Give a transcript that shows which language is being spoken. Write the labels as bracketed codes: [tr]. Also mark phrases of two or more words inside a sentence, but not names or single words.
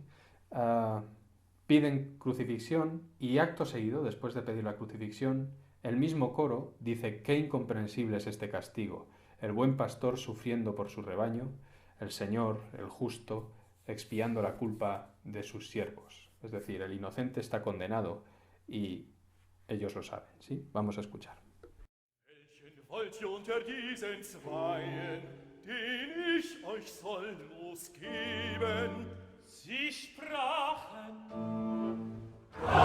[es] Piden crucifixión y acto seguido, después de pedir la crucifixión, el mismo coro dice: qué incomprensible es este castigo, el buen pastor sufriendo por su rebaño, el Señor, el justo, expiando la culpa de sus siervos. Es decir, el inocente está condenado y ellos lo saben, ¿sí? Vamos a escuchar. [de] Welchen wollt ihr unter diesen Zweien, den ich euch soll losgeben? Sie sprachen,